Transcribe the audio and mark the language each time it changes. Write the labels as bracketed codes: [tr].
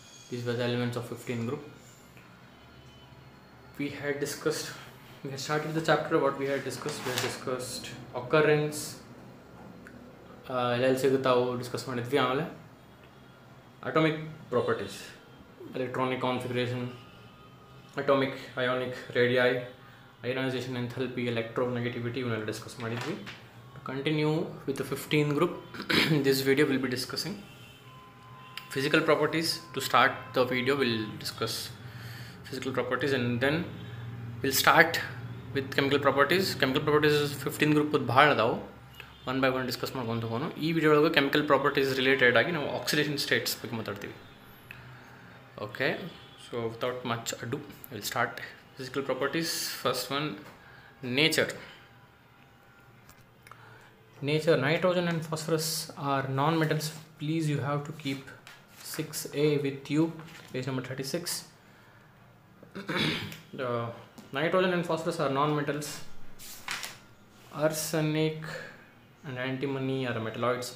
[en] These were the elements of 15 group. We had started the chapter. What we had discussed occurrence, LL [kn] ಸಿಗುತ್ತಾವು discuss ಮಾಡಿದ್ವಿ. ಆಮೇಲೆ atomic properties, electronic configuration, atomic, ionic, radii, ionisation, enthalpy, electronegativity ಇವನ್ನೆಲ್ಲ discuss ಮಾಡಿದ್ವಿ. [en] To continue with the 15 group, in this video we'll be discussing physical properties. To start the video we'll discuss physical properties and then we'll start with chemical properties. [kn] Chemical properties 15 group ಭಾಳ ಅದಾವು, one by one discuss ಮಾಡ್ಕೊಂಡು ಹೋಗೋಣ. ಈ video ಒಳಗೆ chemical properties related ಆಗಿ ನಾವು oxidation States ಬಗ್ಗೆ ಮಾತಾಡ್ತೀವಿ. [en] Okay, so without much ado will start physical properties. First one, nature. Nitrogen and phosphorus are non-metals. Please, you have to keep 6A with you, page number 36. The nitrogen and phosphorus are non-metals. Arsenic and antimony are metalloids.